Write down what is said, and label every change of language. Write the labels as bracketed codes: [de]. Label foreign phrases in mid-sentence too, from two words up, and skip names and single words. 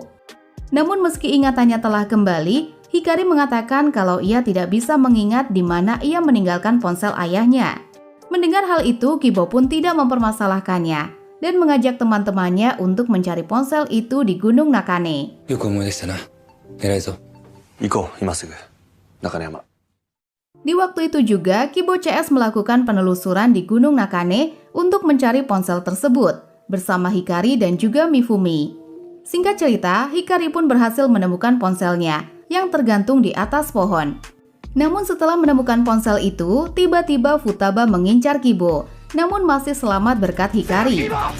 [id] Namun meski ingatannya telah kembali, Hikari mengatakan kalau ia tidak bisa mengingat di mana ia meninggalkan ponsel ayahnya. Mendengar hal itu, Kibo pun tidak mempermasalahkannya dan mengajak teman-temannya untuk mencari ponsel itu di Gunung Nakane. [ja] よく思い出したな。偉いぞ。行こう、今すぐ。中根山。 [id] Di waktu itu juga, Kibo CS melakukan penelusuran di Gunung Nakane untuk mencari ponsel tersebut bersama Hikari dan juga Mifumi. Singkat cerita, Hikari pun berhasil menemukan ponselnya yang tergantung di atas pohon. Namun setelah menemukan ponsel itu, tiba-tiba Futaba mengincar Kibo, namun masih selamat berkat Hikari.